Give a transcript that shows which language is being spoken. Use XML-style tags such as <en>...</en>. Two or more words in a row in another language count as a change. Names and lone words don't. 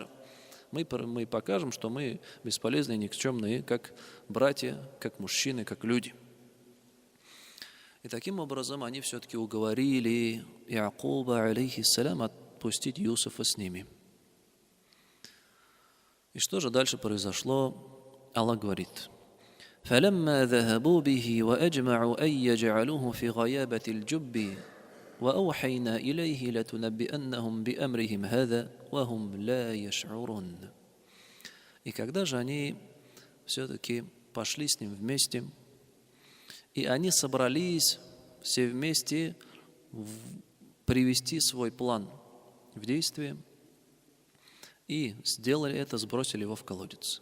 <ru>Мы покажем, что мы бесполезные, никчемные, как братья, как мужчины, как люди. И таким образом они все-таки уговорили Якуба, алейхиссалям, отпустить Юсуфа с ними. И что же дальше произошло? Аллах говорит:</ru> <ar>فلما ذهبوا به وأجمعوا أن يجعلوه في غيابة الجب وأوحينا إليه لتنبئنهم بأمرهم هذا وهم لا يشعرون.</ar> <ru>И когда же они все-таки пошли с ним вместе, и они собрались все вместе привести свой план в действие, и сделали это, сбросили его в колодец.</ru>